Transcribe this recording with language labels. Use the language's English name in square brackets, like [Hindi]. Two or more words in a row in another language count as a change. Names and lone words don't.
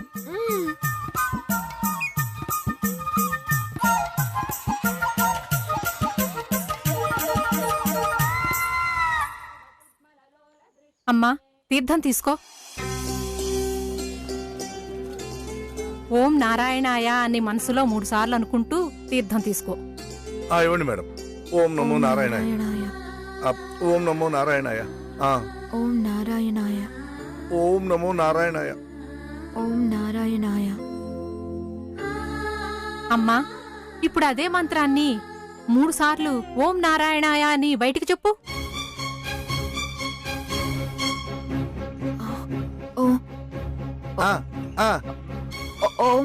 [Telugu] అమ్మా, తీర్థం తీసుకో. [Sanskrit] ఓం నారాయణాయ [Telugu] అని మనసులో 3 సార్లు అనుకుంటూ తీర్థం తీసుకో. ఇవ్వండి మేడం. [Sanskrit] ఓం నమో నారాయణాయ. ఓం నమో నారాయణాయ. ఓం నారాయణాయ. ఓం నమో నారాయణాయ. ఓం నారాయణాయ. [Telugu] అమ్మా, ఇప్పుడు అదే మంత్రాన్ని 3 సార్లు [Sanskrit] ఓం నారాయణాయ [Telugu] అని బయటికి చెప్పు. [Sanskrit] ఓం